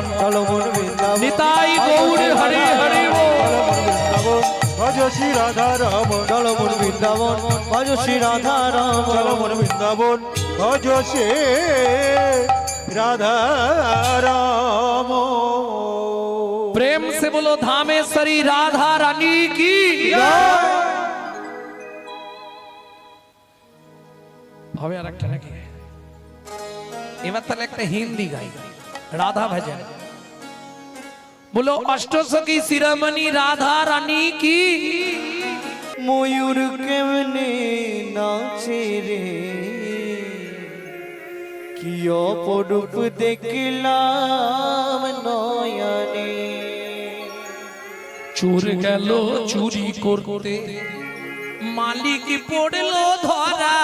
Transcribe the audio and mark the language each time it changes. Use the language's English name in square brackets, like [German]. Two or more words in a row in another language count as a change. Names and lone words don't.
[Bangla] চলো মন বৃন্দাবন নিতাই গৌর হরি হরি বল। ভজ শ্রী রাধা রাম। চলো মন বৃন্দাবন ভজ শ্রী রাধা রাম। চলো মন বৃন্দাবন ভজ শ্রী রাধা রাম। [Hindi] प्रेम से बोलो धामेश्वरी राधा रानी की। [Bangla] হবে আর একটা নাকি? এবার তাহলে একটা হিন্দি গাই, রাধা ভজন। [Hindi] बोलो अष्टसखी शिरोमणि राधा रानी की। [Bangla] ময়ূর কেমনে নাচে রে, কি অপরূপ দেখলাম নয়নে। চোর গেল চুরি করতে, মালিক পড়লো ধরা।